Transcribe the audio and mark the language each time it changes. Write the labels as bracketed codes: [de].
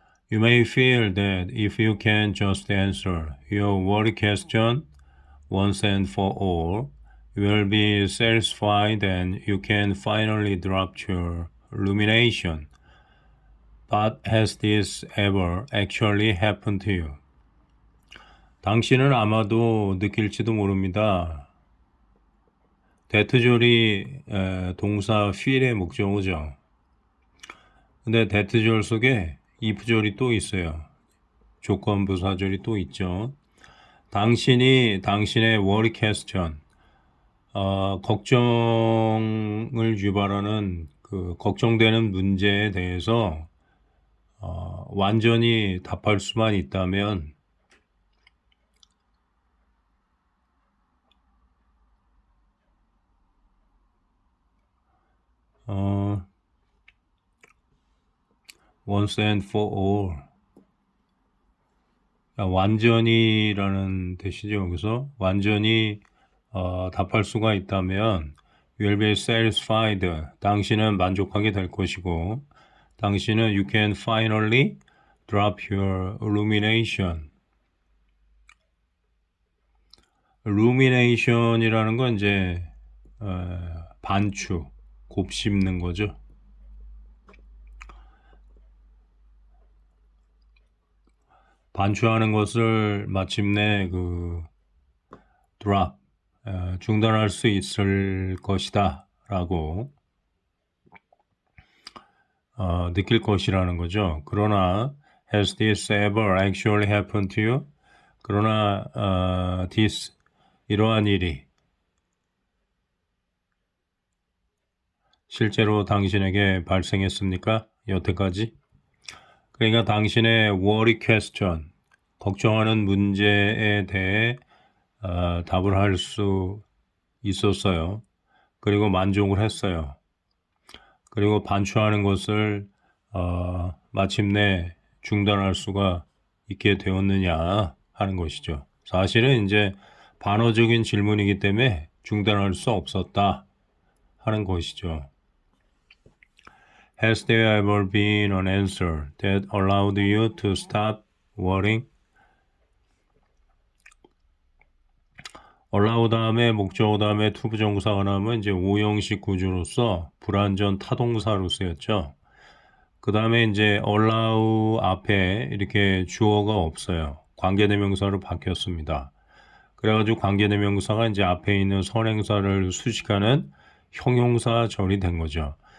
[en] You may feel that if you can just answer your worry question once and for all, you will be satisfied and you can finally drop your rumination. But has this ever actually happened to you? [ko] 당신은 아마도 느낄지도 모릅니다. 대트절이 동사 feel의 목적어죠. 근데 대트절 속에 if절이 또 있어요. 조건부사절이 또 있죠. 당신이 당신의 worry question, 걱정을 유발하는 그 걱정되는 문제에 대해서 완전히 답할 수만 있다면 [en] once and for all, [ko] 완전히라는 뜻이죠. 여기서 완전히 답할 수가 있다면 [en] you will be satisfied. [ko] 당신은 만족하게 될 것이고 당신은 [en] you can finally drop your rumination. [ko] rumination이라는 건 이제 반추, 곱씹는 거죠. 반추하는 것을 마침내 그 drop, 중단할 수 있을 것이다 라고 느낄 것이라는 거죠. 그러나 [en] has this ever actually happened to you? [ko] 그러나 this, 이러한 일이 실제로 당신에게 발생했습니까? 여태까지? 그러니까 당신의 worry question, 걱정하는 문제에 대해 답을 할 수 있었어요. 그리고 만족을 했어요. 그리고 반추하는 것을 마침내 중단할 수가 있게 되었느냐 하는 것이죠. 사실은 이제 반어적인 질문이기 때문에 중단할 수 없었다 하는 것이죠. [en] Has there ever been an answer that allowed you to stop worrying? [ko] allow 다음에 목적어 다음에 투부정사가 나오면 이제 오형식 구조로서 불완전 타동사로 쓰였죠. 그 다음에 이제 allow 앞에 이렇게 주어가 없어요. 관계대명사로 바뀌었습니다. 그래가지고 관계대명사가 이제 앞에 있는 선행사를 수식하는 형용사절이 된 거죠.